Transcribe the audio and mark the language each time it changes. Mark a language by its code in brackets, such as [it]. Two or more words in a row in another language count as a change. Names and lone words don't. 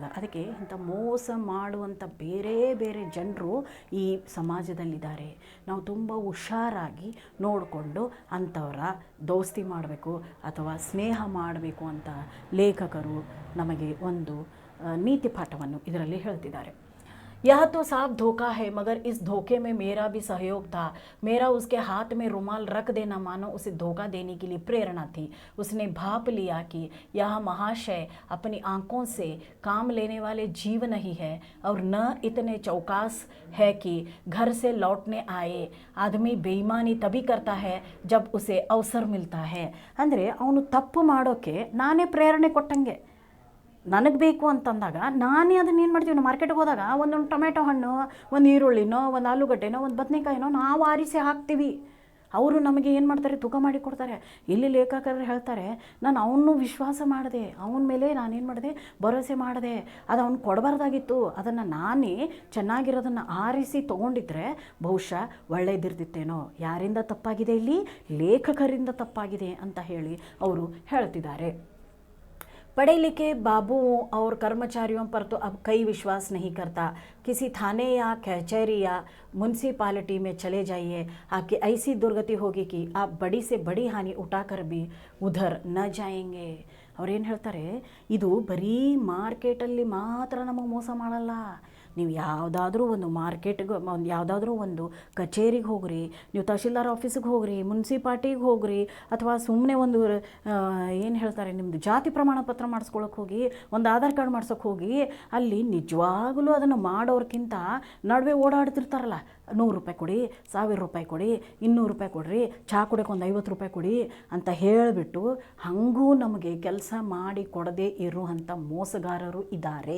[kn] ಅದಕ್ಕೆ ಇಂಥ ಮೋಸ ಮಾಡುವಂಥ ಬೇರೆ ಬೇರೆ ಜನರು ಈ ಸಮಾಜದಲ್ಲಿದ್ದಾರೆ. ನಾವು ತುಂಬ ಹುಷಾರಾಗಿ ನೋಡಿಕೊಂಡು ಅಂಥವರ ದೋಸ್ತಿ ಮಾಡಬೇಕು ಅಥವಾ ಸ್ನೇಹ ಮಾಡಬೇಕು ಅಂತ ಲೇಖಕರು ನಮಗೆ ಒಂದು ನೀತಿ ಪಾಠವನ್ನು ಇದರಲ್ಲಿ ಹೇಳ್ತಿದ್ದಾರೆ. [hi] यह तो साफ धोखा है, मगर इस धोखे में मेरा भी सहयोग था. मेरा उसके हाथ में रुमाल रख देना मानो उसे धोखा देने के लिए प्रेरणा थी. उसने भाप लिया कि यह महाशय अपनी आंखों से काम लेने वाले जीव नहीं है और न इतने चौकास है कि घर से लौटने आए. आदमी बेईमानी तभी करता है जब उसे अवसर मिलता है. [kn] ಅಂದರೆ ಅವನು ತಪ್ಪು ಮಾಡೋಕ್ಕೆ ನಾನೇ ಪ್ರೇರಣೆ ಕೊಟ್ಟಂಗೆ. ನನಗೆ ಬೇಕು ಅಂತಂದಾಗ ನಾನೇ ಅದನ್ನು ಏನು ಮಾಡ್ತೀವಿ, ನಾವು ಮಾರ್ಕೆಟ್ಗೆ ಹೋದಾಗ ಒಂದೊಂದು ಟೊಮೆಟೊ ಹಣ್ಣು, ಒಂದು ಈರುಳ್ಳಿನೋ, ಒಂದು ಆಲೂಗಡ್ಡೆನೋ, ಒಂದು ಬದನೆಕಾಯಿನೋ ನಾವು ಆರಿಸಿ ಹಾಕ್ತೀವಿ. ಅವರು ನಮಗೆ ಏನು ಮಾಡ್ತಾರೆ, ತೂಕ ಮಾಡಿ ಕೊಡ್ತಾರೆ. ಇಲ್ಲಿ ಲೇಖಕರು ಹೇಳ್ತಾರೆ, ನಾನು ಅವನು ವಿಶ್ವಾಸ ಮಾಡಿದೆ, ಅವನ ಮೇಲೆ ನಾನೇನು ಮಾಡಿದೆ, ಭರವಸೆ ಮಾಡಿದೆ, ಅದು ಅವ್ನು ಕೊಡಬಾರ್ದಾಗಿತ್ತು. ಅದನ್ನು ನಾನೇ ಚೆನ್ನಾಗಿರೋದನ್ನು ಆರಿಸಿ ತೊಗೊಂಡಿದ್ರೆ ಬಹುಶಃ ಒಳ್ಳೆಯದಿರ್ತಿತ್ತೇನೋ. ಯಾರಿಂದ ತಪ್ಪಾಗಿದೆ ಇಲ್ಲಿ, ಲೇಖಕರಿಂದ ತಪ್ಪಾಗಿದೆ ಅಂತ ಹೇಳಿ ಅವರು ಹೇಳ್ತಿದ್ದಾರೆ. [hi] पढ़े लिखे बाबुओं और कर्मचारियों पर तो अब कोई विश्वास नहीं करता. किसी थाने या कचहरी या म्यूनसिपालिटी में चले जाइए, आपकी ऐसी दुर्गति होगी कि आप बड़ी से बड़ी हानि उठाकर भी उधर न जाएंगे. [kn] ಅವ್ರೇನು ಹೇಳ್ತಾರೆ, ಇದು ಬರೀ ಮಾರ್ಕೆಟಲ್ಲಿ ಮಾತ್ರ ನಮಗೆ ಮೋಸ ಮಾಡಲ್ಲ. ನೀವು ಯಾವುದಾದ್ರೂ ಒಂದು ಮಾರ್ಕೆಟ್ಗೆ, ಯಾವುದಾದ್ರೂ ಒಂದು ಕಚೇರಿಗೆ ಹೋಗ್ರಿ, ನೀವು ತಹಶೀಲ್ದಾರ್ ಆಫೀಸಿಗೆ ಹೋಗ್ರಿ, ಮುನ್ಸಿಪಾಲ್ಟಿಗೆ ಹೋಗ್ರಿ, ಅಥವಾ ಸುಮ್ಮನೆ ಒಂದು ಏನು ಹೇಳ್ತಾರೆ, ನಿಮ್ಮದು ಜಾತಿ ಪ್ರಮಾಣ ಪತ್ರ ಮಾಡಿಸ್ಕೊಳಕ್ಕೆ ಹೋಗಿ, ಒಂದು ಆಧಾರ್ ಕಾರ್ಡ್ ಮಾಡ್ಸೋಕ್ಕೆ ಹೋಗಿ, ಅಲ್ಲಿ ನಿಜವಾಗಲೂ ಅದನ್ನು ಮಾಡೋರ್ಕಿಂತ ನಡುವೆ ಓಡಾಡ್ತಿರ್ತಾರಲ್ಲ, 100 ರೂಪಾಯಿ ಕೊಡಿ, 1000 ರೂಪಾಯಿ ಕೊಡಿ, 200 ರೂಪಾಯಿ ಕೊಡ್ರಿ, ಚಹಾ ಕುಡಿಯೋಕೆ ಒಂದು 50 ರೂಪಾಯಿ ಕೊಡಿ ಅಂತ ಹೇಳಿಬಿಟ್ಟು ಹಾಗೂ ನಮಗೆ ಕೆಲಸ ಮಾಡಿ ಕೊಡದೇ ಇರುವಂಥ ಮೋಸಗಾರರು ಇದ್ದಾರೆ.